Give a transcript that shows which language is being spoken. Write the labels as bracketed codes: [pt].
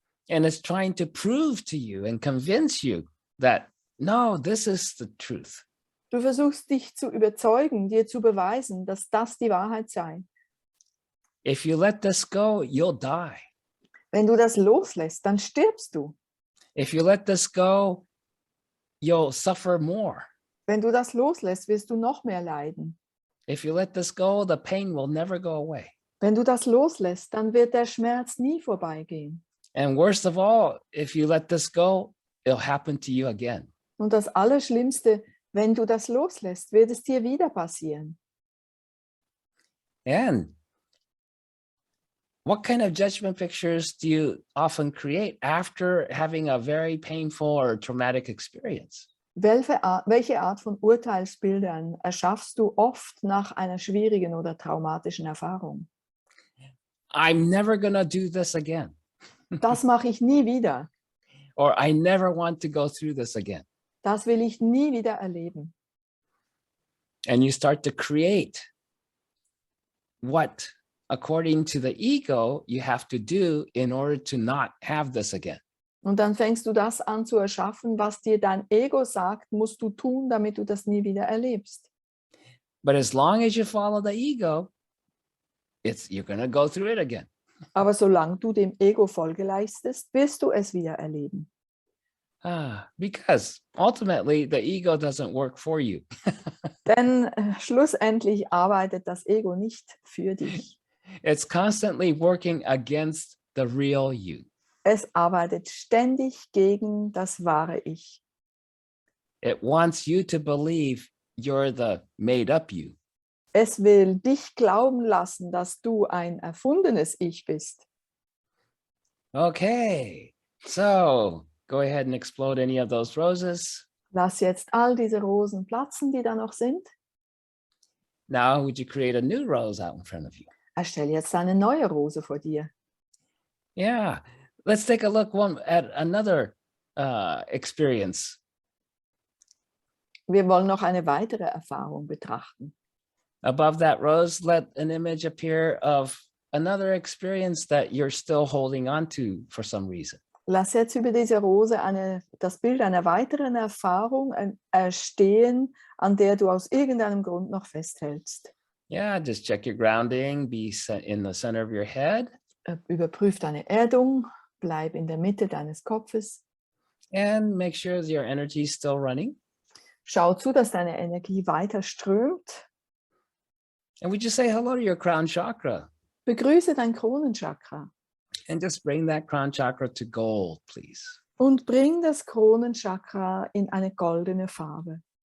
[en] And it's trying to prove to you and convince you that, no, this is the truth. [de] Du versuchst dich zu überzeugen, dir zu beweisen, dass das die Wahrheit sei. [en] If you let this go, you'll die. [de] Wenn du das loslässt, dann stirbst du. [en] If you let this go, you'll suffer more. [de] Wenn du das loslässt, wirst du noch mehr leiden. [en] If you let this go, the pain will never go away. [de] Wenn du das loslässt, dann wird der Schmerz nie vorbeigehen. [en] And worst of all, if you let this go, it'll happen to you again. [de] Und das Allerschlimmste, wenn du das loslässt, wird es dir wieder passieren. [en] And what kind of judgment pictures do you often create after having a very painful or traumatic experience? [de] Welche Art von Urteilsbildern erschaffst du oft nach einer schwierigen oder traumatischen Erfahrung? [en] I'm never gonna do this again. [de] Das mache ich nie wieder. [en] Or I never want to go through this again. [de] Das will ich nie wieder erleben. [en] And you start to create what, according to the ego, you have to do in order to not have this again. [de] Und dann fängst du das an zu erschaffen, was dir dein Ego sagt, musst du tun, damit du das nie wieder erlebst. [en] But as long as you follow the ego, you're going to go through it again. [de] Aber solange du dem Ego Folge leistest, wirst du es wieder erleben. [en] Because ultimately the ego doesn't work for you. [de] Denn schlussendlich arbeitet das Ego nicht für dich. [en] It's constantly working against the real you. [de] Es arbeitet ständig gegen das wahre Ich. [en] It wants you to believe you're the made up you. [de] Es will dich glauben lassen, dass du ein erfundenes Ich bist. [en] Okay, so go ahead and explode any of those roses. [de] Lass jetzt all diese Rosen platzen, die da noch sind. [en] Now, would you create a new rose out in front of you? [de] Erstell jetzt eine neue Rose vor dir. [en] Yeah, let's take a look at another experience. [de] Wir wollen noch eine weitere Erfahrung betrachten. [en] Above that rose, let an image appear of another experience that you're still holding on to for some reason. [de] Lass jetzt über diese Rose das Bild einer weiteren Erfahrung erstehen, an der du aus irgendeinem Grund noch festhältst. [en] Yeah, just check your grounding, be in the center of your head. [de] Überprüf deine Erdung, bleib in der Mitte deines Kopfes. [en] And make sure your energy is still running. [de] Schau zu, dass deine Energie weiter strömt. [en] And we just say hello to your crown chakra. [de] Begrüße dein Kronenchakra. [en] And just bring that crown chakra to gold, please. [de] Und bring das Kronenchakra in eine goldene Farbe.